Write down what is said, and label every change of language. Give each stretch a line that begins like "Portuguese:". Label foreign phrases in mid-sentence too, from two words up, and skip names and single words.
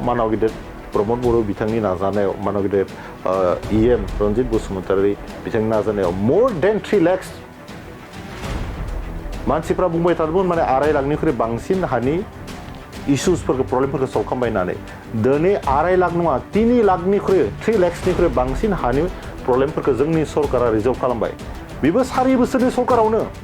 Bodo: मानाव गिदिर प्रमद बर' बिथांनि नाजानायाव मानाव गिदिर EM रनजित बसुमतारी बिथांनि नाजानायाव
English: more than 3 lakhs
Bodo: मानसिफ्रा बुंबाय थादोंमोन माने 2.5 लाखनिख्रुइ बांसिन हानि इश्यूसफोरखौ प्रब्लेमफोरखौ सल्भ खालामबाय होननानै दिनै 2.5 लाख नङा 3 लाखनिख्रुइ 3 lakhsनिख्रुइ बांसिन हानि प्रब्लेमफोरखौ जोंनि सरकारा रिजल्भ खालामबाय बेबो 4 बोसोरनि सरकारावनो